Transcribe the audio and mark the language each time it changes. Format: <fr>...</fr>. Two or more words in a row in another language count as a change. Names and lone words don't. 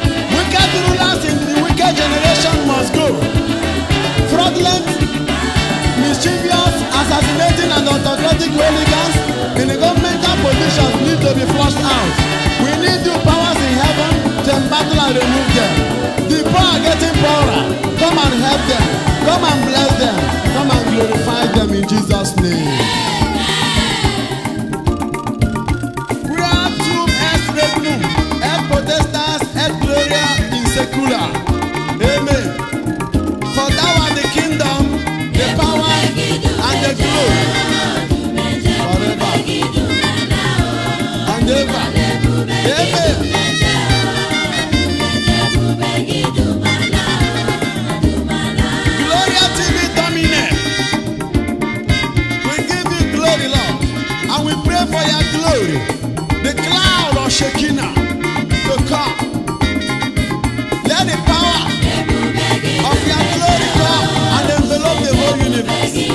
<en>Wicked rulers in the wicked generation must go. Fraudulent, mischievous, assassinating, and autocratic hooligans in the governmental positions need to be flushed out. We need you, powers in heaven, to embattle and remove them. The poor are getting poorer. Come and help them. Come and bless them. Come and glorify them in Jesus' name.</en> <la>We are two ex regnum, ex potestas, ex gloria in secula.</la> <en>Amen. For thou art the kingdom, the power, and the glory forever and ever. Amen.</en> <la>Gloria tibi Domine.</la> <en>We give you glory, Lord, and we pray for your glory. The cloud of Shekinah to come. Let the power of your glory come and envelop the whole universe.</en>